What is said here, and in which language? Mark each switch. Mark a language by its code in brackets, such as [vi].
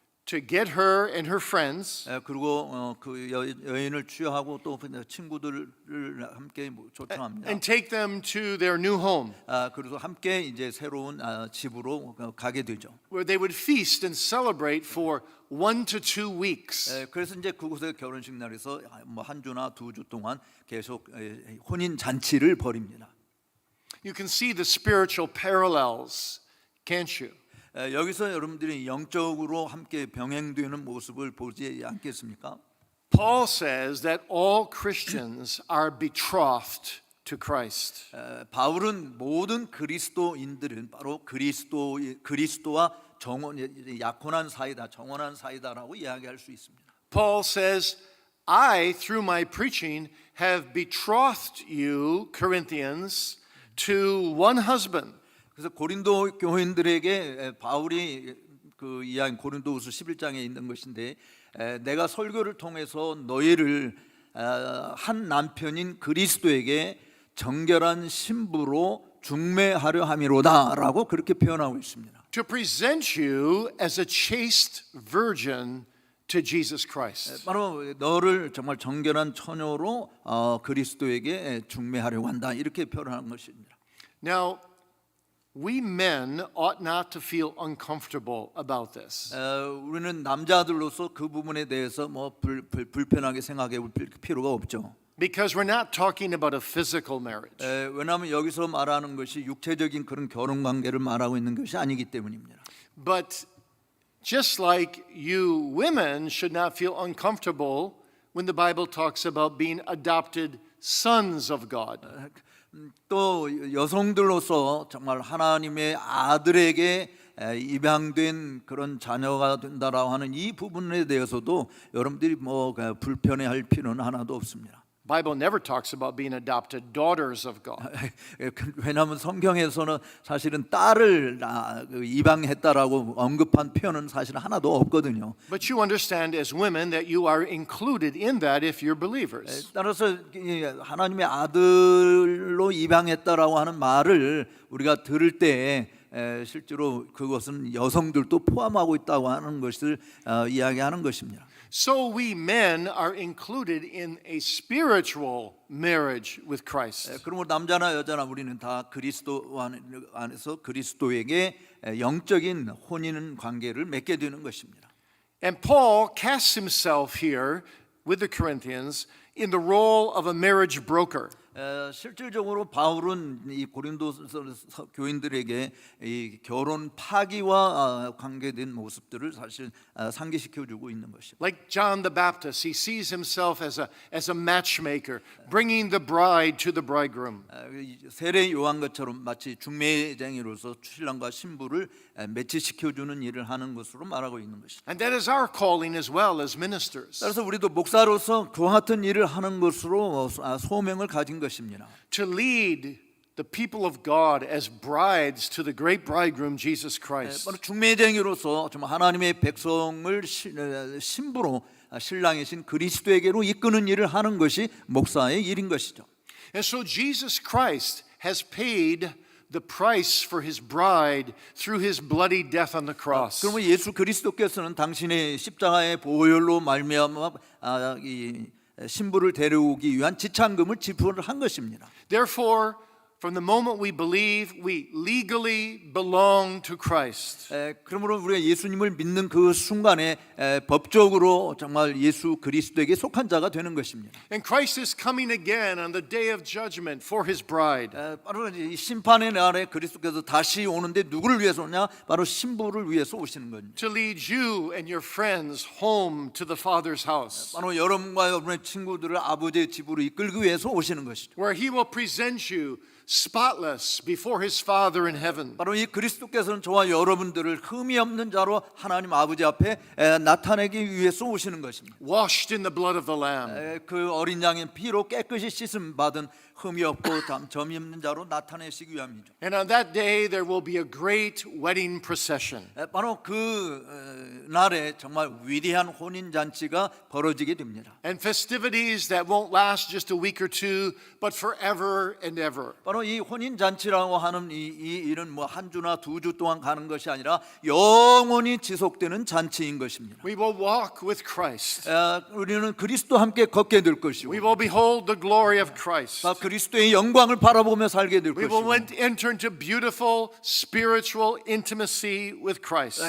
[en] to get her and her friends [ko] 그리고 그 여인을 취하고 또 친구들을 함께 초청합니다. [en] and take them to their new home, [ko] 그래서 함께 이제 새로운 집으로 가게 되죠. [en] where they would feast and celebrate for 1 to 2 weeks. [ko] 그래서 이제 그곳에 결혼식 날에서 뭐 한 주나 2주 동안 계속 혼인 잔치를 벌입니다. [en] You can see the spiritual parallels, can't you? [ko] 여기서 여러분들이 영적으로 함께 병행되는 모습을 보지 않겠습니까? [en] Paul says that all Christians are betrothed to Christ. [ko] 바울은 모든 그리스도인들은 바로 그리스도와 약혼한 사이다, 정혼한 사이다라고 이야기할 수 있습니다. [en] Paul says, I, through my preaching, have betrothed you, Corinthians, to one husband. [ko] 그래서 고린도 교인들에게 바울이 그 이야기 고린도후서 11장에 있는 것인데 내가 설교를 통해서 너희를 한 남편인 그리스도에게 정결한 신부로 중매하려 함이로다라고 그렇게 표현하고 있습니다. [en] To present you as a chaste virgin to Jesus Christ. [ko] 바로 너를 정말 정결한 처녀로 그리스도에게 중매하려고 한다 이렇게 표현하는 것입니다. [en] Now, we men ought not to feel uncomfortable about this. [ko] 우리는 남자들로서 그 부분에 대해서 뭐 불편하게 생각해 볼 필요가 없죠. [en] Because we're not talking about a physical marriage. [ko] 왜냐하면 여기서 말하는 것이 육체적인 그런 결혼 관계를 말하고 있는 것이 아니기 때문입니다. [en] But just like you women should not feel uncomfortable when the Bible talks about being adopted sons of God. [ko] 또 여성들로서 정말 하나님의 아들에게 입양된 그런 자녀가 된다라고 하는 이 부분에 대해서도 여러분들이 뭐 불편해할 필요는 하나도 없습니다. [en] Bible never talks about being adopted daughters of God. [ko] 왜냐하면 성경에서는 사실은 딸을 입양했다라고 언급한 표현은 사실 하나도 없거든요. [en] But you understand as women that you are included in that if you're believers. [ko] 따라서 하나님의 아들로 입양했다라고 하는 말을 우리가 들을 때 실제로 그것은 여성들도 포함하고 있다고 하는 것을 이야기하는 것입니다. [en] So we men are included in a spiritual marriage with Christ. [ko] 그러므로 남자나 여자나 우리는 다 그리스도 안에서 그리스도에게 영적인 혼인 관계를 맺게 되는 것입니다. [en] And Paul casts himself here with the Corinthians in the role of a marriage broker. [ko] 실질적으로 바울은 이 고린도 교인들에게 이 결혼 파기와 관계된 모습들을 사실 상기시켜주고 있는 것이죠. [en] Like John the Baptist, he sees himself as a matchmaker, bringing the bride to the bridegroom. [ko] 세례 요한 것처럼 마치 중매쟁이로서 신랑과 신부를 매치시켜주는 일을 하는 것으로 말하고 있는 것이죠. [en] And that is our calling as well as ministers. [ko] 따라서 우리도 목사로서 그와 같은 일을 하는 것으로 소명을 가진 것입니다. [en] To lead the people of God as brides to the great bridegroom Jesus Christ. [ko] 바로 중매쟁이로서 좀 하나님의 백성을 신부로 신랑이신 그리스도에게로 이끄는 일을 하는 것이 목사의 일인 것이죠. [en] And so Jesus Christ has paid the price for his bride through his bloody death on the cross. [ko] 그러면 예수 그리스도께서는 당신의 십자가의 보혈로 말미암아 이 신부를 데려오기 위한 지참금을 지불을 한 것입니다. [en] Therefore, from the moment we believe, we legally belong to Christ. [ko] 그러므로 우리가 예수님을 믿는 그 순간에 법적으로 정말 예수 그리스도에게 속한 자가 되는 것입니다. [en] And Christ is coming again on the day of judgment for his bride. [ko] 바로 이 심판의 날에 그리스도께서 다시 오는데 누구를 위해서 오냐? 바로 신부를 위해서 오시는 겁니다. [en] To lead you and your friends home to the Father's house, [ko] 바로 여러분과 여러분의 친구들을 아버지의 집으로 이끌기 위해서 오시는 것이죠. [en] where he will present you spotless before his Father in heaven. [ko] 바로 이 그리스도께서는 저와 여러분들을 흠이 없는 자로 하나님 아버지 앞에 나타내기 위해서 오시는 것입니다. [en] Washed in the blood of the Lamb. [ko] 그 어린 양의 피로 깨끗이 씻음 받은 흠이 없고 점이 없는 자로 나타내시기 위함이죠. [en] And on that day there will be a great wedding procession. [ko] 바로 그 날에 정말 위대한 혼인 잔치가 벌어지게 됩니다. [en] And festivities that won't last just a week or two, but forever and ever. [ko] 바로 이 혼인 잔치라고 하는 이 일은 뭐 한 주나 두 주 동안 가는 것이 아니라 영원히 지속되는 잔치인 것입니다. [en] We will walk with Christ. [ko] 우리는 그리스도 함께 걷게 될 것이고, [en] We will behold the glory of Christ. [ko] 그리스도의 영광을 바라보며 살게 될 [en] We will [ko] 것이고, [en] enter into beautiful spiritual intimacy with Christ.